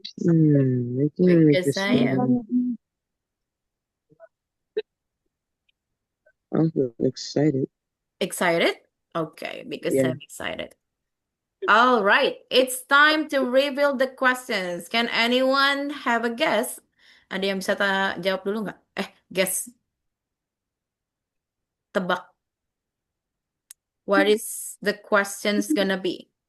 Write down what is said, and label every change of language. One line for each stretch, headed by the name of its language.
English: Because I am excited. excited? Okay, because Yeah. I'm excited. All right, it's time to reveal the questions. Can anyone have a guess?
Indonesian: Ada yang bisa jawab dulu nggak?
English: Guess.
Indonesian: Tebak.
English: What is the questions gonna be?